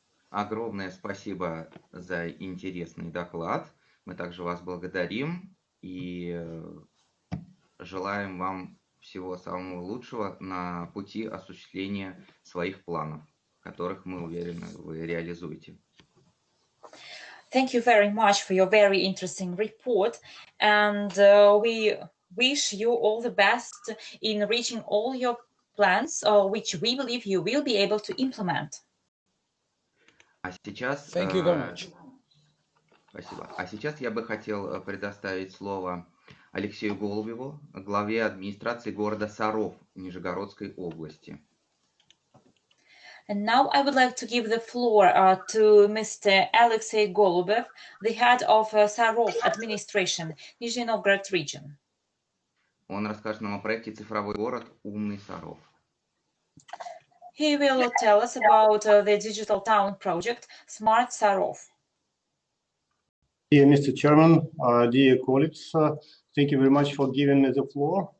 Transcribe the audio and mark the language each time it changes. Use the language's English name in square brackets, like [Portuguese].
[Russian] Огромное спасибо за интересный доклад. Мы также вас благодарим и желаем вам всего самого лучшего на пути осуществления своих планов, которых, мы уверены, вы реализуете. [English] Thank you very much for your very interesting report, and we wish you all the best in reaching all your plans, which we believe you will be able to implement. [Russian] А сейчас, [English] Thank you very much. [Russian] Спасибо. А сейчас я бы хотел предоставить слово Алексею Голубеву, главе администрации города Саров Нижегородской области. [English] And now I would like to give the floor to Mr. Alexey Golubev, the head of Sarov administration, Nizhny Novgorod region. [Russian] Он расскажет нам о проекте «Цифровой город. Умный Саров». [English] He will tell us about the digital town project, Smart Sarov. Dear Mr. Chairman, dear colleagues, thank you very much for giving me the floor.